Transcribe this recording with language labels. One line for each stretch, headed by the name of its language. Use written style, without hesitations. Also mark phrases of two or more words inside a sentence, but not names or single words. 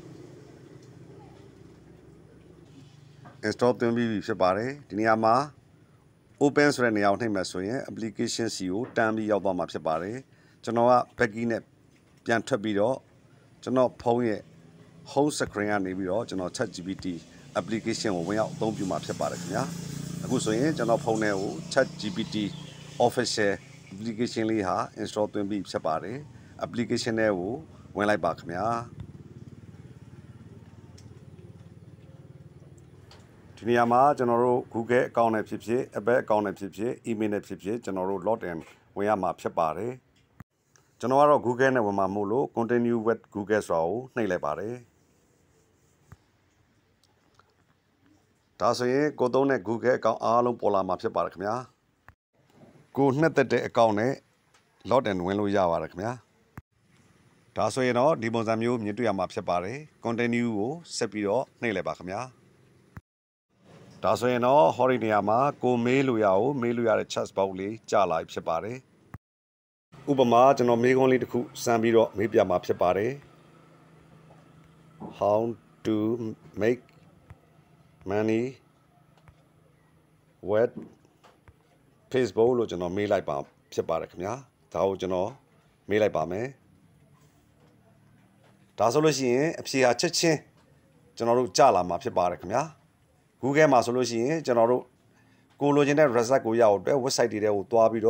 Burmese: install သွင်းပြီးပြီဖြစ်ပါတယ်ဒီနေရာမှာ open ဆိုတဲ့နေရာကိုနှိပ်မှဆိုရင် application စီကိုတန်းပြီးရောက်သွားမှာဖြစ်ပါတယ်ကျွန်တော်က backy နဲ့ပြန်ထွက်ပြီးတော့ကျွန်တော်ဖုန်းရဲ့
English: home screen
Burmese: ကနေပြီးတော့ကျွန်တော် Chat GPT application ကိုဝင်ရောက်အသုံးပြုမှာဖြစ်ပါတယ်ခင်ဗျာအခုဆိုရင်ကျွန်တော်ဖုန်းထဲကို Chat GPT
English: official application
Burmese: လေးဟာ install သွင်းပြီးဖြစ်ပါတယ် application တွေကိုဝင်လိုက်ပါခင်ဗျာ ဒီနေရာမှာကျွန်တော်တို့ Google account နဲ့ဖြစ်ဖြစ် Apple account နဲ့ဖြစ်ဖြစ် email နဲ့ဖြစ်ဖြစ်ကျွန်တော်တို့ login ဝင်ရမှာဖြစ်ပါတယ်ကျွန်တော်ကတော့ Google နဲ့ဝင်မှာမို့လို့
English: continue with Google
Burmese: ဆိုတာကိုနှိပ်လိုက်ပါတယ် ဒါဆိုရင်ကိုသုံးတဲ့ Google account အားလုံးပေါ်လာမှာဖြစ်ပါတယ်ခင်ဗျာကိုနှစ်သက်တဲ့ account နဲ့ login ဝင်လို့ရပါတယ်ခင်ဗျာ ဒါဆိုရင်တော့ဒီပုံစံမျိုးမြင်တွေ့ရမှာဖြစ်ပါတယ် continue ကိုဆက်ပြီးတော့နှိပ်လိုက်ပါခင်ဗျာဒါဆိုရင်တော့ဟောဒီနေရာမှာကိုမေးလို့ရအောင်မေးလို့ရတဲ့
English: chat box
Burmese: လေးကြာလာဖြစ်ပါတယ်ဥပမာကျွန်တော်မေးခွန်းလေးတစ်ခုစမ်းပြီးတော့မေးပြမှာဖြစ်ပါတယ်
English: How to make money with Facebook
Burmese: လို့ကျွန်တော်မေးလိုက်ပါဖြစ်ပါတယ်ခင်ဗျာဒါကိုကျွန်တော်မေးလိုက်ပါမယ် ဒါဆိုလို့ရှိရင်အဖြေဟာချက်ချင်းကျွန်တော်တို့ကြာလာမှာဖြစ်ပါတယ်ခင်ဗျာGoogle မှာဆိုလို့ရှိရင်ကျွန်တော်တို့ကိုလိုချင်တဲ့ result ကိုရအောင်အတွက် website တွေထဲကိုသွားပြီး